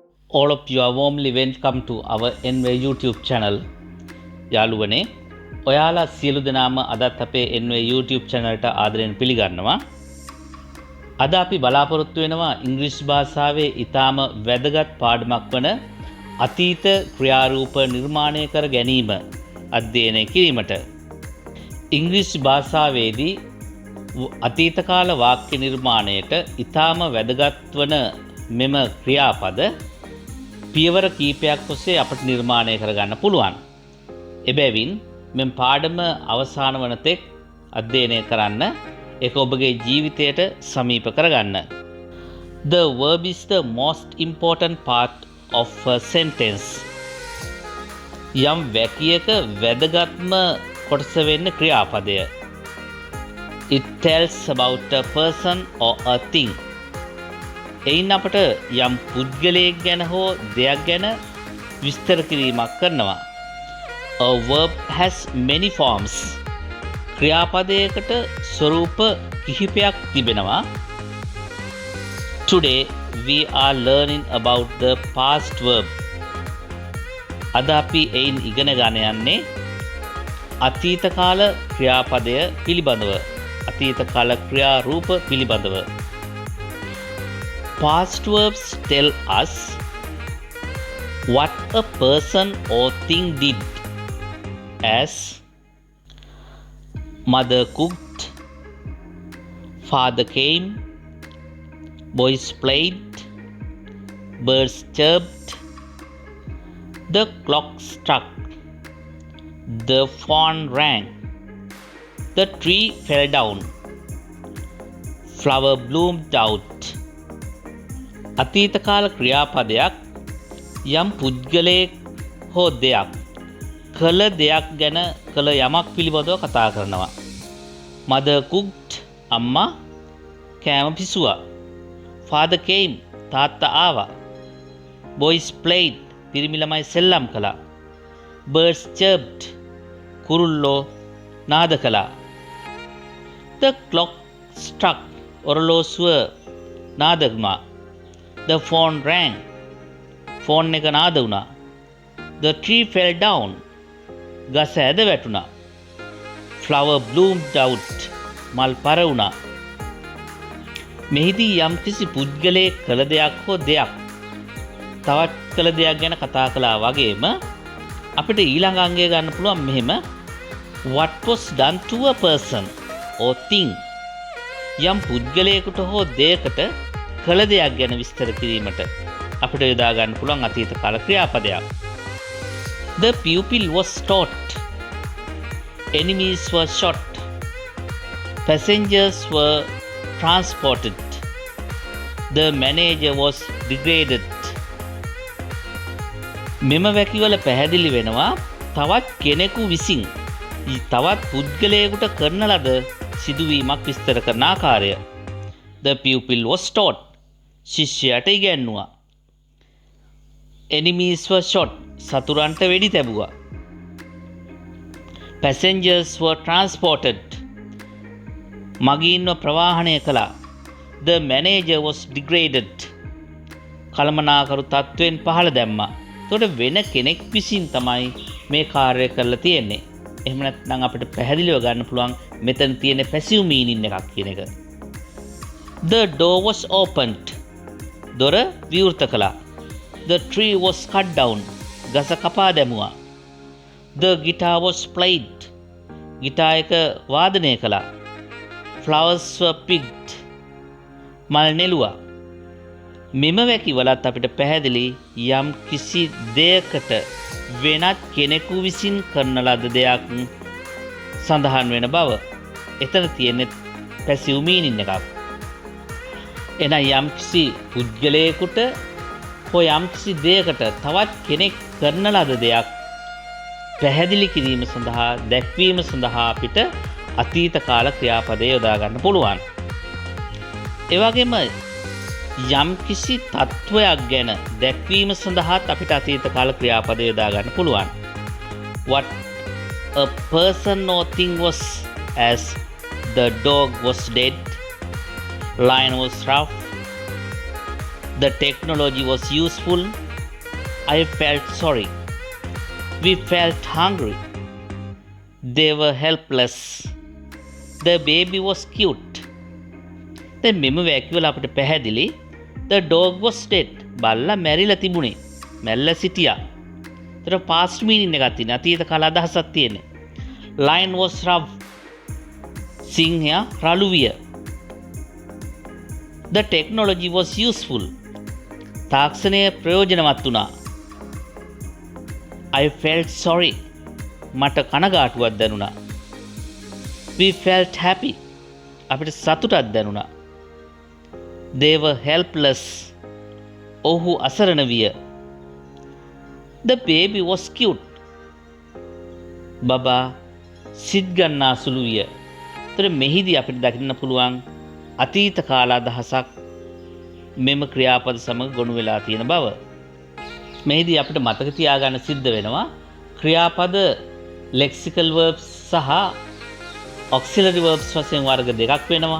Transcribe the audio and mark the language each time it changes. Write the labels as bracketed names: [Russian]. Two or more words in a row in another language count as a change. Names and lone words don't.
[English] All of you are warmly welcome to our NY YouTube channel. [Sinhala] යාළුවනේ ඔයාලා සියලු දෙනාම අදත් අපේ NY YouTube channel ට ආදරයෙන් පිළිගන්නවා. අද අපි බලාපොරොත්තු වෙනවා ඉංග්‍රීසි භාෂාවේ ඊටාම වැදගත් පාඩමක් වන අතීත ක්‍රියාරූප නිර්මාණය කර ගැනීම අධ්‍යයනය කිරීමට. ඉංග්‍රීසි භාෂාවේදී අතීත කාල වාක්‍ය නිර්මාණයට ඊටාම වැදගත් වන මෙම ක්‍රියාපද පියවර කීපයක් ඔස්සේ අපට නිර්මාණය කරගන්න පුළුවන්. එබැවින් මෙම පාඩම අවසාන වන තෙක් අධ්‍යයනය කරන්න, ඒක ඔබගේ ජීවිතයට සමීප කරගන්න. [English] The verb is the most important part of a sentence. [Sinhala] යම් වැකියක වැදගත්ම කොටස වෙන්නේ ක්‍රියාපදය. [English] It tells about a person or a thing. [Sinhala] එයින් අපට යම් පුද්ගලයෙක් ගැන හෝ දෙයක් ගැන විස්තර කිරීමක් කරනවා. [English] A verb has many forms. [Sinhala] ක්‍රියාපදයකට ස්වරූප කිහිපයක් තිබෙනවා. [English] Today we are learning about the past verb. [Sinhala] අද අපි එයින් ඉගෙන ගන්න යන්නේ අතීත කාල ක්‍රියාපදය පිළිබඳව. අතීත කාල ක්‍රියාරූප පිළිබඳව. [English] Past verbs tell us what a person or thing did, as mother cooked, father came, boys played, birds chirped, the clock struck, the phone rang, the tree fell down, flower bloomed out. [Sinhala] අතීත කාල ක්‍රියාපදයක් යම් පුද්ගලයෙක් හෝ දෙයක් කළ දෙයක් ගැන කළ යමක් පිළිබඳව කතා කරනවා. [English] Mother cooked, [Sinhala] අම්මා කෑම පිසුවා. [English] Father came, [Sinhala] තාත්තා ආවා. [English] Boys played, [Sinhala] පිරිමි ළමයි සෙල්ලම් කළා. [English] Birds chirped, [Sinhala] කුරුල්ලෝ නාද කළා. [English] The clock struck, [Sinhala] ඔරලෝසුව නාද වුණා. [English] The phone rang, [Sinhala] ෆෝන් එක නාද වුණා. [English] The tree fell down, [Sinhala] ගස ඇද වැටුණා. [English] Flower bloomed out, [Sinhala] මල් පර වුණා. මෙහිදී යම් කිසි පුද්ගලයෙක් කළ දෙයක් හෝ දෙයක් තවත් කළ දෙයක් ගැන කතා කළා වගේම අපිට ඊළඟ අංගය ගන්න පුළුවන් මෙහෙම [English] what was done to a person or thing. [Sinhala] යම් පුද්ගලයෙකුට හෝ දෙයකට කළ දෙයක් ගැන විස්තර කිරීමට අපිට යොදා ගන්න පුළුවන් අතීත කාල ක්‍රියාපදයක්. [English] The pupil was taught. Enemies were shot. Passengers were transported. The manager was degraded. [Sinhala] මෙම වැකිවල පැහැදිලි වෙනවා තවත් කෙනෙකු විසින් තවත් පුද්ගලයෙකුට කරන ලද සිදුවීමක් විස්තර කරන ආකාරය. [English] The pupil was taught. [Sinhala] ශිෂ්‍යයාට ඉගැන්නුවා. [English] Enemies were shot. [Sinhala] සතුරන්ට වෙඩි තැබුවා. [English] Passengers were transported. [Sinhala] මගීන්ව ප්‍රවාහනය කළා. [English] The manager was degraded. [Sinhala] කළමනාකරු තත්ත්වයෙන් පහළ දැම්මා. එතකොට වෙන කෙනෙක් විසින් තමයි මේ කාර්යය කරලා තියෙන්නේ. එහෙම නැත්නම් අපිට පැහැදිලිව ගන්න පුළුවන් මෙතන තියෙන [English] passive meaning [Sinhala] එකක් කියන එක. [English] The door was opened. [Sinhala] දොර විවෘත කළා. [English] The tree was cut down. [Sinhala] ගස කපා දැමුවා. [English] The guitar was played. [Sinhala] ගිටාර් එක වාදනය කළා. [English] Flowers were picked. [Sinhala] මල් නෙළුවා. මෙම වැකිවලත් අපිට පැහැදිලි යම් කිසි දෙයකට වෙනත් කෙනෙකු විසින් කරන ලද දෙයක් සඳහන් වෙන බව. එතන තියෙන්නේ [English] passive meaning [Sinhala] එකක්. එන යම් කිසි පුද්ගලයෙකුට හෝ යම් කිසි දෙයකට තවත් කෙනෙක් කරන ලද දෙයක් පැහැදිලි කිරීම සඳහා දැක්වීම සඳහා අපිට අතීත කාල ක්‍රියාපදය යොදා ගන්න පුළුවන්. ඒ වගේම යම් කිසි තත්වයක් ගැන දැක්වීම සඳහාත් අපිට අතීත කාල ක්‍රියාපදය යොදා ගන්න පුළුවන්. [English] What a person or thing was, as the dog was dead, lion was rough, the technology was useful, I felt sorry. We felt hungry. They were helpless. The baby was cute. [Sinhala] දැන් මෙම වැකියවල අපිට පැහැදිලි [English] the dog was dead. [Sinhala] බල්ලා මැරිලා තිබුණේ. මැරිලා සිටියා. ඒතර [English] past meaning [Sinhala] එකක් තියෙනවා. අතීත කාල අදහසක් තියෙන්නේ. [English] Lion was rough. [Sinhala] සිංහයා රළු විය. [English] The technology was useful. [Sinhala] තාක්ෂණය ප්‍රයෝජනවත් වුණා. [English] I felt sorry. [Sinhala] මට කනගාටුවක් දැනුණා. [English] We felt happy. [Sinhala] අපිට සතුටක් දැනුණා. [English] They were helpless. [Sinhala] ඔහු අසරණ විය. [English] The baby was cute. [Sinhala] බබා සිත් ගන්නා සුළු විය. ඒතර මෙහිදී අපිට දකින්න පුළුවන් අතීත කාල අදහසක් මෙම ක්‍රියාපද සමග ගොනු වෙලා තියෙන බව. මෙහිදී අපිට මතක තියාගන්න සිද්ධ වෙනවා ක්‍රියාපද [English] lexical verbs [Sinhala] සහ [English] auxiliary verbs [Sinhala] වශයෙන් වර්ග දෙකක් වෙනවා.